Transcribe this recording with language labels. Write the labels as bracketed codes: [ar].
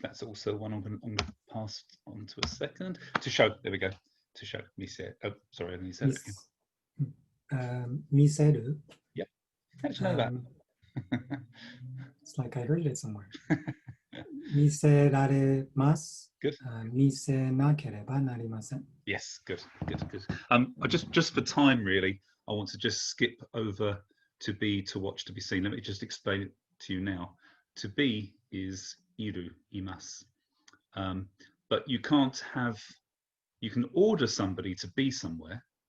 [en] That's also one I'm going to pass on to a second. To show, there we go. To show. Mise. Oh, sorry, I said it again. Miseru. Yep. How do you know that? It's like I heard it somewhere. [ja] 見せられます。 [en] Good. [ja] 見せなければなりません。 [en] Yes, good, good, good. Just for time, really, I want to just skip over to be, to watch, to be seen. Let me just explain it to you now. To be is iru, imas. But you can't have, you can order somebody to be somewhere.